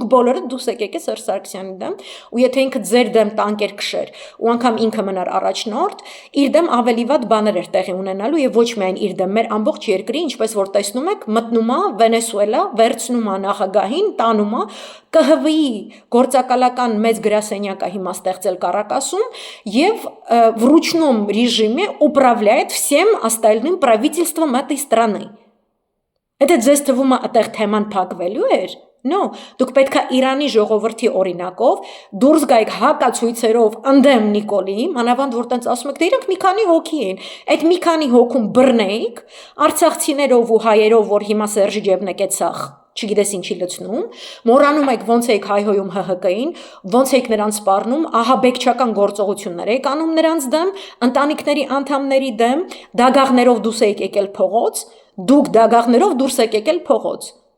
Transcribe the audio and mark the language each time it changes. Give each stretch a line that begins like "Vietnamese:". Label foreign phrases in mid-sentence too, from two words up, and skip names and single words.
Armenian: բոլորը դուս եկեք Սերժ Սարգսյանի դեմ, ու եթե ինքը ձեր դեմ տանկեր քշեր, ու անգամ ինքը մնար առաջնորդ, իր դեմ ավելի վատ բաներ էր տեղի ունենալու եւ ոչ միայն իր դեմ, մեր ամբողջ երկրի, ինչպես որ տեսնում եք, մտնում է Վենեսուելա, վերցնում է նախագահին, տանում է ԿՀՎ-ի գործակալական մեծ գրասենյակը հիմա ստեղծել Կարակասում եւ
Russian: в ручном режиме управляет всем остальным правительством этой страны.
Armenian: Это ձեզ թվում է այդտեղ թեման փակվելու էր։ No, դուք պետք է Իրանի ժողովրդի օրինակով դուրս գայք հակացույցերով ընդդեմ Նիկոլի, մանավանդ որ տենց ասում եք, դե իրանք մի քանի հոգի են։ Այդ մի քանի հոգում բռնեիք, արցախցիներով ու հայերով, որ հիմա Սերժի ջեբն եք ցախ, չգիտես ինչի լցնում, մոռանում եք ոնց եք հայհոյում ՀՀԿ-ին, ոնց եք նրանց սպառնում, ահաբեկչական գործողություններ եք անում նրանց դեմ, ընտանիքների անդամների դեմ, դագաղներով դուրս եք եկել փողոց, դուք դագաղներով դուրս եք եկել փողոց։